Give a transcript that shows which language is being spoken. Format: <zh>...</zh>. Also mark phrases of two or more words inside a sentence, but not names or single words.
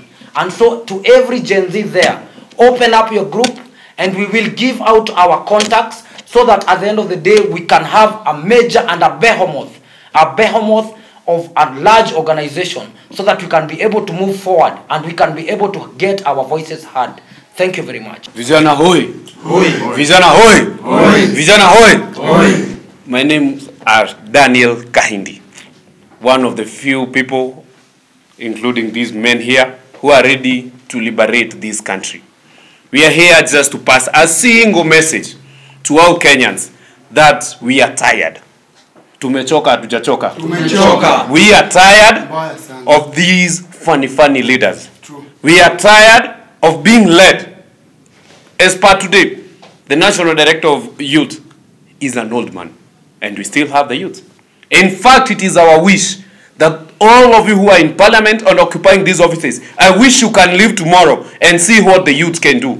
<en>And so to every Gen Z there, open up your group, and we will give out our contacts, so that at the end of the day, we can have a major and a behemoth of a large organization, so that we can be able to move forward and we can be able to get our voices heard. Thank you very much.</en> <sw>Vijana hoi! Hoi! Vijana hoi! Hoi! Vijana hoi! Hoi!</sw> <en>My name is Daniel Kahindi, one of the few people, including these men here, who are ready to liberate this country. We are here just to pass a single message to all Kenyans that we are tired.</en> <sw>Tumechoka, tujachoka. Tumechoka.</sw> <en>We are tired of these funny leaders. True. We are tired of being led. As per today, the National Director of Youth is an old man, and we still have the youth. In fact, it is our wish that all of you who are in parliament and occupying these offices, I wish you can live tomorrow and see what the youth can do.</en>